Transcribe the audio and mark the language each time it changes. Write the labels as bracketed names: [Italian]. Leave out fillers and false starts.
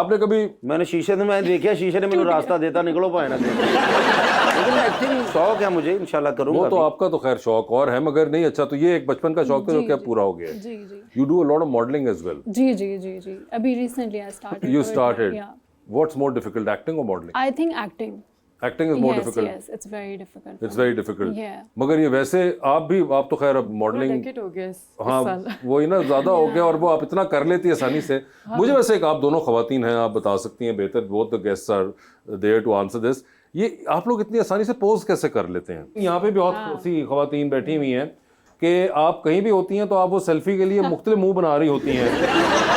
[Hindi] आपने कभी? मैंने शीशे से, मैं देखा शीशे ने मैंने रास्ता देता, निकलो पाए ना। लेकिन एक्टिंग शौक है मुझे, इंशाल्लाह करूंगा। वो तो आपका तो खैर शौक और है, मगर नहीं। अच्छा, तो ये एक बचपन का शौक था जो क्या पूरा हो गया? जी जी [English] You do a lot of modelling as well? [Hindi] जी जी जी जी अभी [English] Recently I started. You started. What's more difficult, acting or modeling? I think acting. Acting is more difficult. Yes, it's very difficult. It's very difficult. Yeah. [Hindi] मगर ये वैसे आप तो खैर अब modelling, decade हो गया इस हाँ साल। वही ना, ज़्यादा हो गया और वो आप इतना कर लेती है आसानी से। मुझे वैसे एक, आप दोनों खवातीन हैं, आप बता सकती हैं बेहतर, [English] both the guests are there to answer this। [Hindi] ये आप लोग इतनी आसानी से पोज कैसे कर लेते हैं? यहाँ पे भी बहुत सी खवातीन बैठी हुई हैं कि आप कहीं भी होती हैं तो आप वो सेल्फी के लिए मुख्तलिफ मुंह बना रही होती हैं।